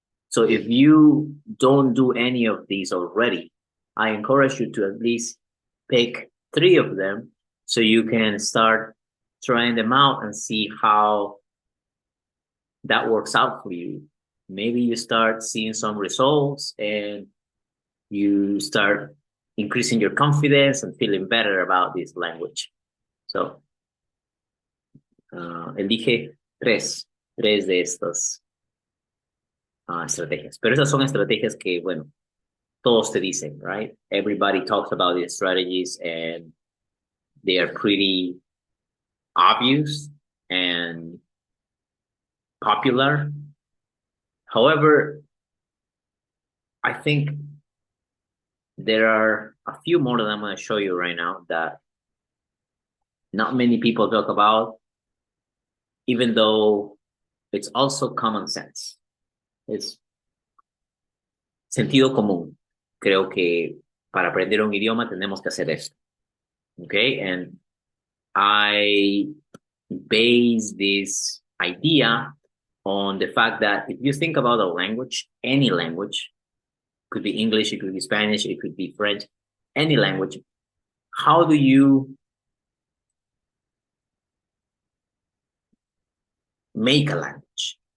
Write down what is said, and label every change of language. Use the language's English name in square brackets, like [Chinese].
[English] So if you don't do any of these already, I encourage you to at least pick 3 of them so you can start trying them out and see how that works out for you. Maybe you start seeing some results and you start increasing your confidence and feeling better about this language. [Spanish] So, elige 3 de estas estrategias. Pero esas son estrategias que, bueno, todos te dicen, right? [English] Everybody talks about these strategies and they are pretty obvious and popular. However, I think there are a few more that I'm going to show you right now that not many people talk about, even though it's also common sense. [Spanish] It's sentido común. Creo que para aprender un idioma tenemos que hacer esto. [English] Okay, and I base this idea on the fact that if you think about a language, any language, could be English, it could be Spanish, it could be French, any language, how do you make a language?